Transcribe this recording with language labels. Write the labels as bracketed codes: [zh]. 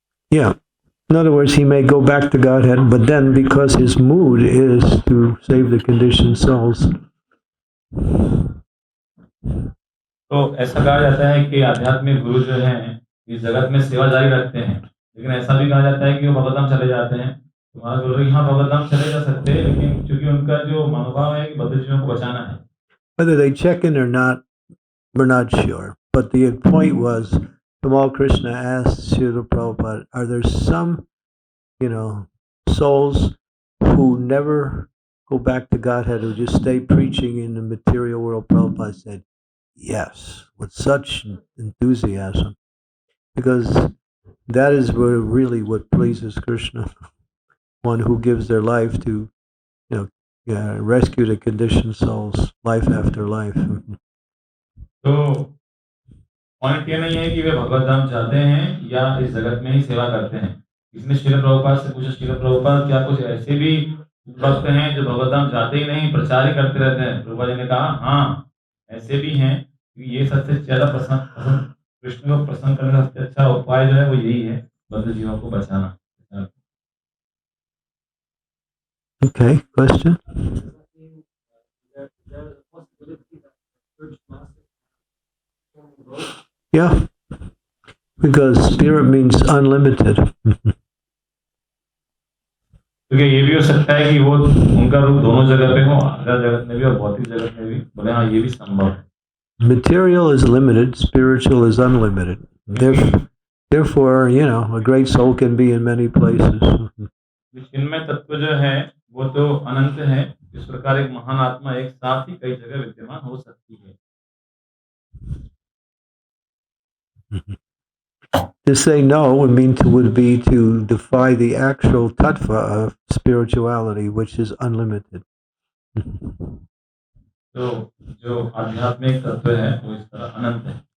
[en] Yeah. In other words, he may go back to Godhead, but then because his mood is to save the conditioned souls. [hi] तो ऐसा कहा जाता है कि आध्यात्मिक गुरु जो हैं, इस जगत में सेवा जारी रखते हैं, लेकिन ऐसा भी कहा जाता है कि वो भगवतधाम चले जाते हैं। तो महाराज बोल रहे हैं, हाँ भगवतधाम चले जा सकते हैं, लेकिन चूंकि उनका जो मनोभाव है कि बद्ध जीवों को बचाना है। [en] Whether they check in or not, we're not sure. But the point was, Tamal Krishna asked Srila Prabhupada, are there some, souls who never go back to Godhead, who just stay preaching in the material world? Prabhupada said, yes, with such enthusiasm, because that is really what pleases Krishna. One who gives their life to, rescue the conditioned souls, life after life. [hi] तो point ये नहीं है कि वे भगवतधाम चाहते हैं या इस जगत में ही सेवा करते हैं। इसने श्रील प्रभुपाद से पूछा, श्रील प्रभुपाद क्या कुछ ऐसे भी भक्त हैं जो भगवतधाम चाहते ही नहीं, प्रचार ही करते रहते हैं? प्रभुपाद जी ने कहा, हाँ ऐसे भी हैं, क्योंकि ये सबसे ज्यादा पसंद कृष्ण को प्रसन्न करने का सबसे अच्छा उपाय जो है वो यही है, बद्ध जीवों को बचाना। [en] Okay, question? Yeah, because spirit means unlimited. [hi] क्योंकि ये भी हो सकता है कि वो उनका रूप दोनों जगह पे हो, आध्यात्मिक जगत में भी और भौतिक जगत में भी। बोले हाँ, ये भी संभव है। [en] Material is limited, spiritual is unlimited. Therefore, a great soul can be in many places. [hi] चिन्मय तत्व जो है वो तो अनंत है, इस प्रकार एक महान आत्मा एक साथ ही कई जगह विद्यमान हो सकती है। [en] To say no would be to defy the actual tattva of spirituality, which is unlimited. [hi] तो जो आध्यात्मिक तत्व है वो इस तरह अनंत है।